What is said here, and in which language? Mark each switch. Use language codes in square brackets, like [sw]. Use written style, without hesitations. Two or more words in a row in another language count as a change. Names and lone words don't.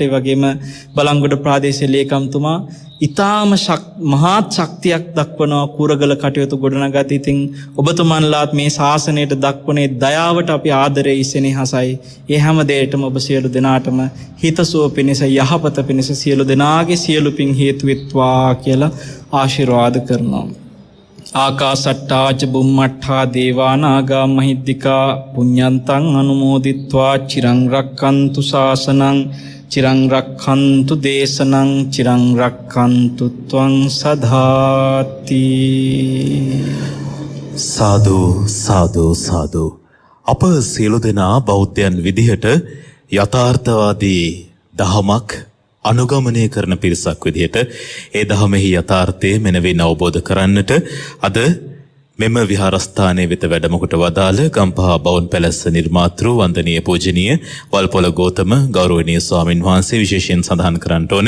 [si] ඒ වගේම බලංගොඩ ප්‍රාදේශීය ලේකම්තුමා ඊටාම මහත් ශක්තියක් දක්වනවා කූරගල කටයුතු ගොඩනගා. ඉතින් ඔබතුමන්ලාත් මේ ශාසනයට දක්වනේ දයාවට අපි ආදරේ ඉසෙනෙහසයි. ඒ හැම දෙයකටම ඔබ සියලු දෙනාටම හිතසුව පිණිස යහපත පිණිස සියලු දෙනාගේ සියලු පින් හේතු වෙත්වා කියලා ආශිර්වාද කරනවා. [pi] ආකාසට්ටාච බුම්මට්ඨා දේවානාගා මහිද්దికා පුඤ්ඤන්තං අනුමෝදිත්වා චිරං රක්ඛන්තු ශාසනං චිරං රක්ඛන්තු දේශනං චිරං රක්ඛන්තු ත්වං සදාති. [si] සාදු සාදු සාදු. අප සියලු දෙනා බෞද්ධයන් විදිහට යථාර්ථවාදී දහමක් අනුගමනය කරන පිරිසක් විදිහට ඒ දහමෙහි යථාර්ථය මෙනවින් අවබෝධ කරන්නට අද මෙම විහාරස්ථානයේ වෙත වැඩමකොට වදාළ ගම්පහ බවුන් පැලැස්ස නිර්මාතෘ වන්දනීය පූජනීය වල්පොල ගෞතම ගෞරවනීය ස්වාමින් වහන්සේ විශේෂයෙන් සඳහන් කරන්නට ඕනේ.